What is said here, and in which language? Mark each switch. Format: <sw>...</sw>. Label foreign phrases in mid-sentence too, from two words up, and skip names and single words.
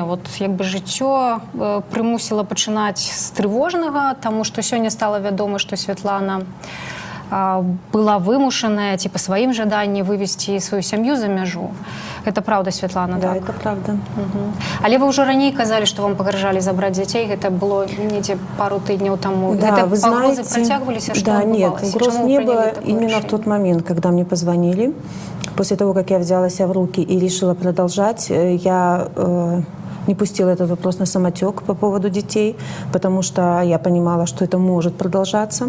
<be>Вот, як бы жыццё прымусіла пачынаць з трывожнага, таму што сёння стала вядома, што Святлана была вымушаная, ці па сваім жаданні вывесці сваю сям'ю за мяжу.</be> <ru>Это правда, Святлана, да? Так? Да, это правда.</ru> <be>Але вы ўжо раней казалі, што вам пагражалі забраць дзяцей. Гэта было недзе пару тыдняў таму.</be> <ru>Да,</ru> <be>гэта</be> <ru>вы знаете,</ru> <be>працягваліся?</be> <ru>Да, нет, угроз не было именно в тот момент, когда мне позвонили. После того, как я взяла себя в руки и решила продолжать, я не пустила этот вопрос на самотек по поводу детей, потому что я понимала, что это может продолжаться.</ru>